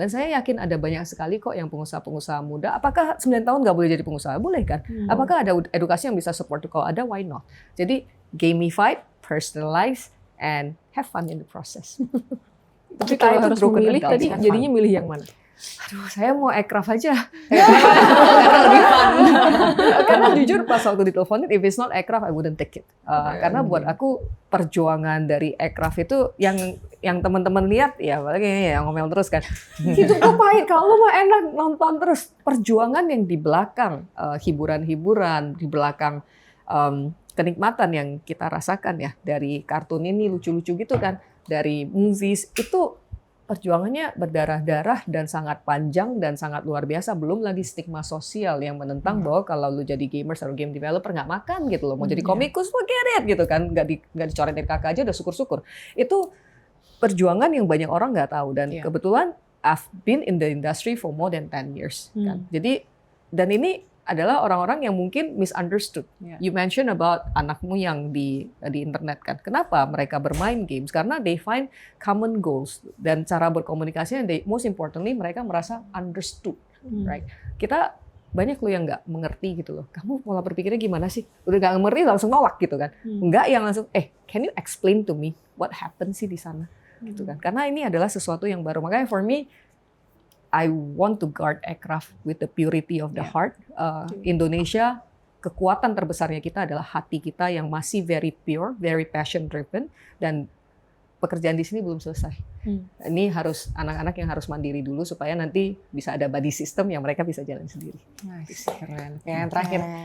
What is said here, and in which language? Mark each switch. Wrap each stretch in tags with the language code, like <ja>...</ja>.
<id>Dan saya yakin ada banyak sekali kok yang pengusaha-pengusaha muda. Apakah 9 tahun nggak boleh jadi pengusaha? Boleh kan? Apakah ada edukasi yang bisa support? Kalau ada,</id> <en>why not? Jadi gamified, personalized, and have fun in the process.</en> <id>Tapi kalau harus memilih tadi jadinya milih yang mana? Aduh, saya mau aircraft aja. Karena lebih fun. Karena jujur pas waktu diteleponin,</id> <en>if it's not aircraft, I wouldn't take it.</en> <id>Karena buat aku perjuangan dari aircraft itu yang teman-teman lihat, ya apalagi yang ngomel terus kan. Itu kok pahit, kalau mah enak nonton terus. Perjuangan yang di belakang hiburan-hiburan, di belakang kenikmatan yang kita rasakan ya dari kartun ini lucu-lucu gitu kan, dari movies itu perjuangannya berdarah-darah dan sangat panjang dan sangat luar biasa. Belum lagi stigma sosial yang menentang bahwa kalau lu jadi gamers atau game developer nggak makan gitu loh. Mau jadi komikus,</id> <en>forget it</en> <id>gitu kan. Nggak dicoretin kakak aja udah syukur-syukur. Itu perjuangan yang banyak orang nggak tahu. Dan kebetulan</id> <en>I've been in the industry for more than 10 years.</en> <id>Kan. Jadi, dan ini adalah orang-orang yang mungkin misunderstood.</id> <en>You mention about</en> <id>anakmu yang di internet kan. Kenapa mereka bermain games? Karena</id> <en>they find common goals</en> <id>dan cara berkomunikasinya.</id> <en>Most importantly</en> <id>mereka merasa</id> <en>understood, right?</en> <id>Kita banyak loh yang nggak mengerti gitu loh. Kamu pola berpikirnya gimana sih? Udah nggak mengerti langsung nolak gitu kan? Nggak yang langsung,</id> <en>can you explain to me what happened</en> <id>sih di sana? Gitu kan? Karena ini adalah sesuatu yang baru.</id> <en>Makanya for me, I want to guard aircraft with the purity of the heart.</en> <id>Indonesia, kekuatan terbesarnya kita adalah hati kita yang masih</id> <en>very pure, very passion driven,</en> <id>dan pekerjaan di sini belum selesai. Ini harus anak-anak yang harus mandiri dulu supaya nanti bisa ada buddy system yang mereka bisa jalan sendiri. Nice, keren. Yang terakhir.</id>